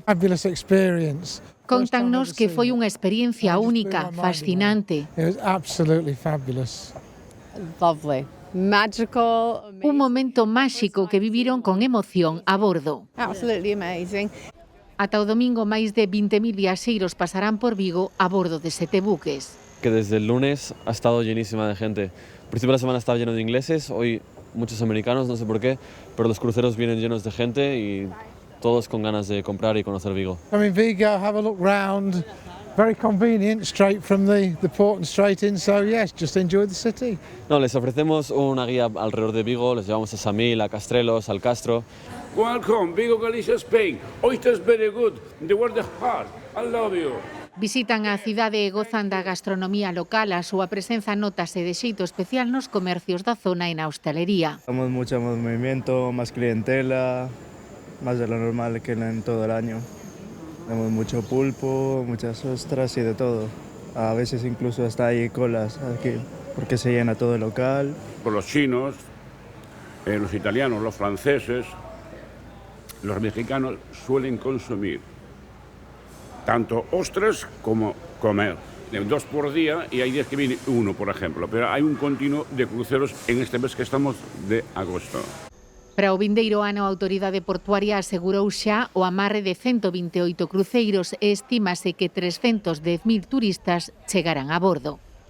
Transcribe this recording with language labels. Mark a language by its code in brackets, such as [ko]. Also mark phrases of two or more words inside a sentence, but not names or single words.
[gl] Contannos que foi unha experiencia única, fascinante. Un momento máxico que viviron con emoción a bordo. Ata o domingo máis de 20.000 viaxeiros pasarán por Vigo a bordo de 7 buques. [es] Que desde el lunes ha estado llenísima de gente. Al principio de la semana estaba lleno de ingleses, hoy muchos americanos, no sé por qué, pero los cruceros vienen llenos de gente y todos con ganas de comprar y conocer Vigo. [en] I'm in Vigo, have a look round. Very convenient, straight from the port and straight in, so yes, just enjoy the city. [es] No, les ofrecemos una guía alrededor de Vigo, les llevamos a Samil, a Castrelos, al Castro. [en] Welcome, Vigo, Galicia, Spain. Oysters very good. The world is hard. I love you. [gl] Visitan a cidade e gozan da gastronomía local. A súa presenza notase de xeito especial nos comercios da zona e na hostalería. [es] Tenemos mucho más movimiento, más clientela, más de lo normal que en todo el año. Tenemos mucho pulpo, muchas ostras y de todo. A veces incluso hasta hay colas aquí, porque se llena todo el local. Por los chinos, los italianos, los franceses, los mexicanos suelen consumir tanto ostras como comer. 2 por día y hay días que viene 1, por ejemplo. Pero hay un continuo de cruceros en este mes que estamos de agosto. [gl] Para o vindeiro ano, a autoridade portuaria asegurou xa o amarre de 128 cruceiros e estímase que 310.000 turistas chegarán a bordo.